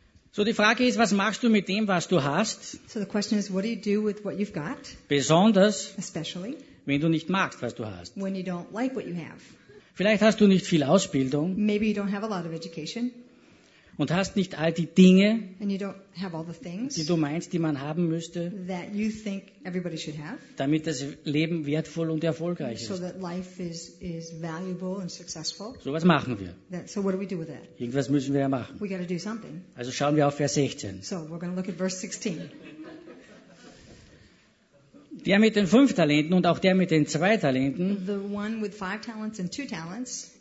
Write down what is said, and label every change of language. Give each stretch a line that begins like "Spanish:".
German: So die Frage ist, was machst du mit dem, was du hast?
English: So the question is, what do you do with what you've got?
German: Besonders,
English: especially,
German: wenn du nicht magst, was du hast.
English: When you don't like what you have.
German: Vielleicht hast du nicht viel Ausbildung.
English: Maybe you don't have a lot of education.
German: Und hast nicht all die Dinge,
English: and you don't have all the things,
German: die du meinst, die man haben müsste,
English: that you think everybody should have,
German: damit das Leben wertvoll und erfolgreich ist.
English: So that life is valuable and successful.
German: So was machen wir.
English: So what do we do with that?
German: Irgendwas müssen wir ja machen.
English: We gotta do something.
German: Also schauen wir auf Vers 16.
English: So we're gonna look at verse 16.
German: Der mit den 5 Talenten und auch der mit den 2 Talenten,
English: the one with 5 talents and 2 talents,